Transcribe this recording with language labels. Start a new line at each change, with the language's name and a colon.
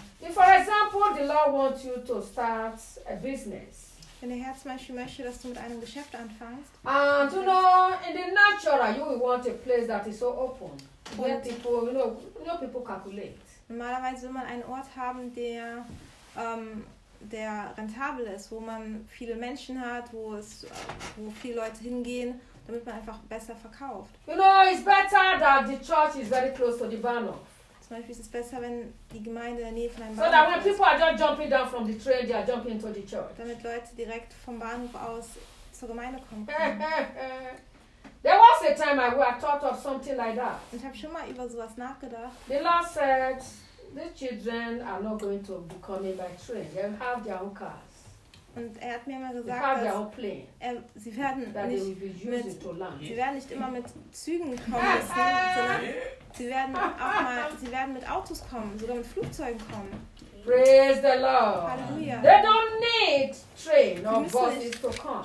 English: If, for example, the Lord wants you to start a business.
German: Wenn der Herr zum Beispiel möchte, dass du mit einem Geschäft anfängst.
English: And you know, in the natural, you will want a place that is so open. Where people, you know, people calculate.
German: Normalerweise will man einen Ort haben, der, der rentabel ist, wo man viele Menschen hat, wo es, wo viele Leute hingehen, damit man einfach besser verkauft.
English: You know, it's better that the church is very close to the banner.
German: Zum Beispiel ist es besser, wenn die Gemeinde in der Nähe von einem
English: Bahnhof. So that when people are just jumping down from the train, they are jumping into the church.
German: Damit Leute direkt vom Bahnhof aus zur Gemeinde kommen.
English: There was a time I thought of something like that.
German: Ich habe schon mal über sowas nachgedacht.
English: The Lord said, these children are not going to be coming by train. They have their own cars.
German: Und er hat mir immer gesagt,
English: they have their own plane.
German: Sie werden nicht mit, sie werden nicht immer mit Zügen kommen sie werden mit Autos kommen, sogar mit Flugzeugen kommen.
English: Praise the Lord.
German: Halleluja.
English: They don't need train or buses to come.